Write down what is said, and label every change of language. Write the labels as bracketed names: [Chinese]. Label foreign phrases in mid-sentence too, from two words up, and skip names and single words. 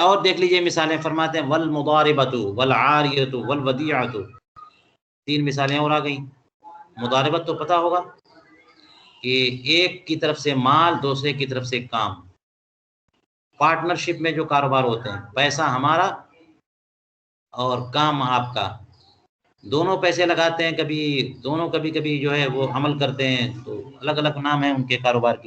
[Urdu] اور دیکھ لیجئے مثالیں، فرماتے ہیں [Arabic] والمضاربۃ والعاریۃ والودیعۃ، [Urdu] تین مثالیں اور آ گئیں۔ مضاربت تو پتہ ہوگا کہ ایک کی طرف سے مال، دوسرے کی طرف سے کام، پارٹنرشپ میں جو کاروبار ہوتے ہیں، پیسہ ہمارا اور کام آپ کا، دونوں پیسے لگاتے ہیں، کبھی کبھی جو ہے وہ عمل کرتے ہیں، تو الگ الگ نام ہیں ان کے کاروبار کے۔